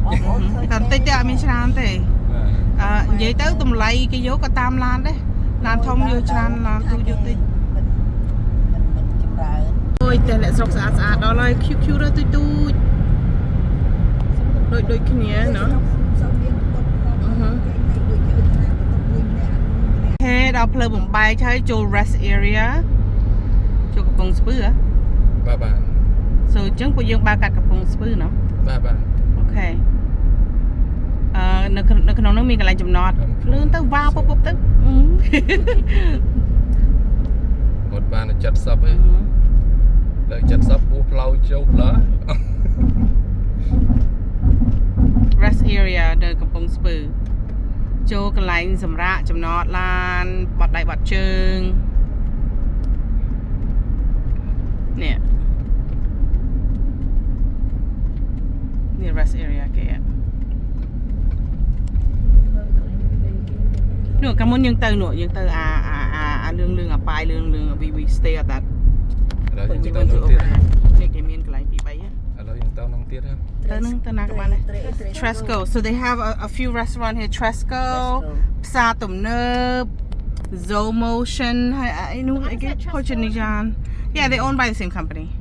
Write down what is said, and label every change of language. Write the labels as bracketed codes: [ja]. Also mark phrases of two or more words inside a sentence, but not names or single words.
[km] តែបន្តិចទេអត់មានច្រើនទេនិយាយទៅតម្លៃគេយកក៏តាមឡានដែរឡានធំយកច្រើនឡានទូយកតិចអូយតែអ្នកស្រុកស្អាតដល់ហើយ cute ទៅទូចដូចគ្នាណ៎ហេដល់ផ្លូវបំបែកហើយចូល [en] rest area [km] ចូលកំពង់ស្ពឺ បាទ so អញ្ចឹងពួកយើងបើកាត់កំពង់ស្ពឺណ៎ បាទ អូខេនៅក្នុងនោះមានកន្លែងចំណតលឿនទៅវ៉ាពុបទៅ អត់បាន70ទេលើ70ពោះផ្លូវចូលផ្លូវ [en] rest area [km] នៅកំពង់ស្ពឺចូលកន្លែងសម្រាប់ចំណតឡានបាត់ដៃបាត់ជើងនេះ [en] rest area [km] គេនោះកាលមុនយើងទៅអាលឿងអាប៉ាយលឿង [en] we stay at that [km] ឥឡូវយើងទៅនោះទៀត នេះគេមានកន្លែង2-3ឥ ឡូវយើងទៅនោះទៀត ទៅណាក៏បានដែរ [en] Tresco so they have a few restaurant here Tresco ផ្សារទំនើប Zomotion [km] ហើយនោះគេ [en] Portuguese yeah they owned by the same company